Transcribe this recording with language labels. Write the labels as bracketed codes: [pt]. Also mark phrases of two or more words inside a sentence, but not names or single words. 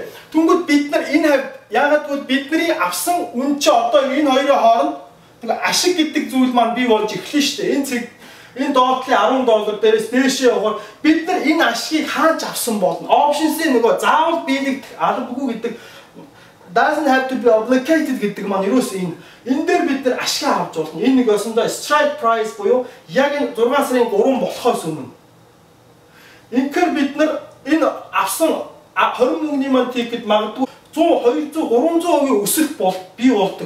[mn] Түнгүүд бид нар энэ яагаад гэвэл бидний авсан үн чи одоо энэ хоёрын хооронд ашиг гэдэг зүйл маань бий болж эхлэн шүү дээ. Энэ цэг энэ доотлын $10 дээрээс дээшээ явахаар бид нар энэ ашигыг хааж авсан болно. Options-ийн нөгөө заавал биелэгдэх албагүй гэдэг [en] doesn't have to be obligated [mn] гэдэг маань ерөөс энэ дээр бид нар ашиг авч болно. Энэ нэг өсөндөө [en] strike price [mn] буюу яг энэ 6 сарын 3 болохоос өмнө. Инхээр бид нар энэ авсан 20 мөнгөний маань тикет магадгүй 100, 200, 300% өсөлт бий болдог.